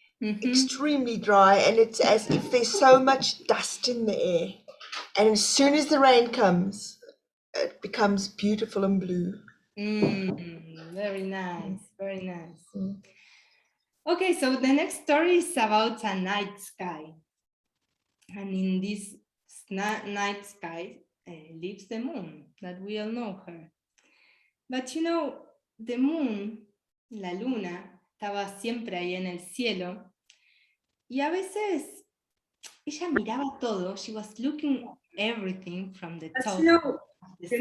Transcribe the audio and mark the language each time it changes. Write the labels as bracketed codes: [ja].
[en] Extremely dry, and it's as if there's so much dust in the air, and as soon as the rain comes it becomes beautiful and blue. Very nice, very nice. Okay, so the next story is about a night sky, and in this night sky lives the moon, that we all know her. But you know, the moon, [es] la luna, estaba siempre ahí en el cielo. Y a veces ella miraba todo. [en] She was looking everything from the top of the sky.